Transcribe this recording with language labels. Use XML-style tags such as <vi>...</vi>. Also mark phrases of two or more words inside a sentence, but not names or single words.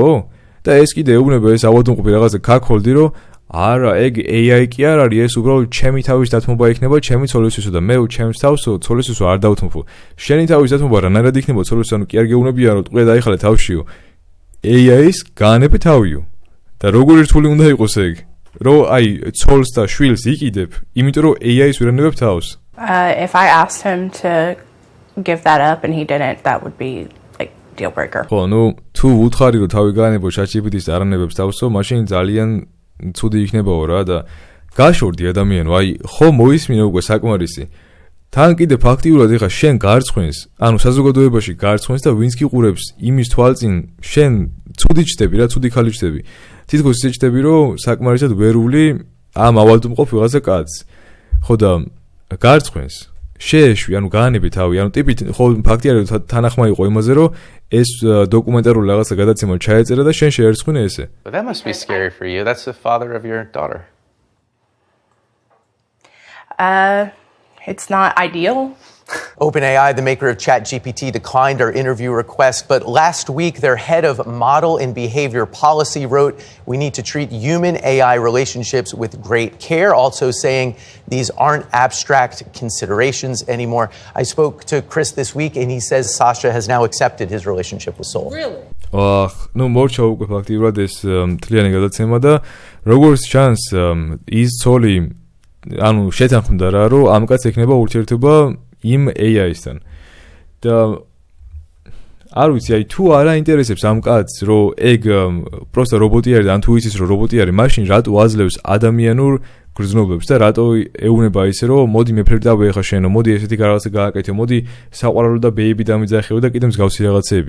<ka>და ეს კიდე ეუბნება ეს ავადმყოფი რაღაცა ქაქოლდი, რომ არა, ეგ AI კი არ არის, ეს უბრალოდ ჩემი თავის დათმობა იქნება ჩემი ცოლისთვისო და მე ჩემს თავსო ცოლისთვისო არ დავთმობ. შენი თავის დათმობა რანაირად იქნება ცოლისთვისო, ანუ კი არ გეუბნებიან რომ ტყვია დაიხალე თავშიო. AI-ს გაანებე თავიო. და როგორი რთული უნდა იყოს ეგ? რომ აი ცოლს და შვილს იყიდებ, იმიტომ რომ AI-ს ვერ ანებებ თავს.</ka> <en>If I asked him to give that up and he didn't, that would be like deal breaker.</en> <ka>ხო, თუ უთხარი რომ თავი გაანებო ChatGPT-ს არ ანებებს თავსო, მაშინ ძალიან ცუდი იქნებაო რა და გაშორდი ადამიანო, აი ხო მოისმინე უკვე საკმარისი. თან კიდე ფაქტიურად ეხა შენ გარცხვენს, ანუ საზოგადოებაში გარცხვენს და ვინც გიყურებს იმის თვალწინ შენ ცუდი ჩდები რა, ცუდი ხალი ჩდები. თითქოს ისე ჩდები რომ საკმარისად ვერული ამ ავადმყოფ ვიღაცა კაცს. ხო და გარცხვენს შეეშვი, ანუ გაანები თავი, ანუ ტიპით ხო ფაქტი არის რომ თანახმა იყო იმაზე რომ ეს დოკუმენტარული რაღაცა გადაცემა ჩაეწერა და შენ შეერცხვინე ესე.</ka> <en>But that must be scary for you. That's the father of your daughter. It's not ideal. OpenAI, the maker of ChatGPT, declined our interview request, but last week their head of model and behavior policy wrote, "We need to treat human AI relationships with great care," also saying these aren't abstract considerations anymore. I spoke to Chris this week and he says Sasha has now accepted his relationship with Sol. Really?</en> <ka>მორჩა უკვე ფაქტიურად ეს მთლიანი გადაცემა და როგორც ჩანს ის ცოლი ანუ შეთანხმდა რა რომ ამ კაცს ექნება ურთიერთობა იმ AI-სთან. და არ ვიცი, აი თუ არ აინტერესებს ამ კაცს, რომ ეგ პროსტა რობოტი არის, ან თუ იცის რომ რობოტი არის, მაშინ რატო აძლევს ადამიანურ გრძნობებს და რატო ეუბნება ისე რომ მოდი მე ფლირტავე ხა შენო, მოდი ესეთი რაღაცა გააკეთე, მოდი საყვარელო და ბეიბი დამიძახეო და კიდე მსგავსი რაღაცეები.</ka>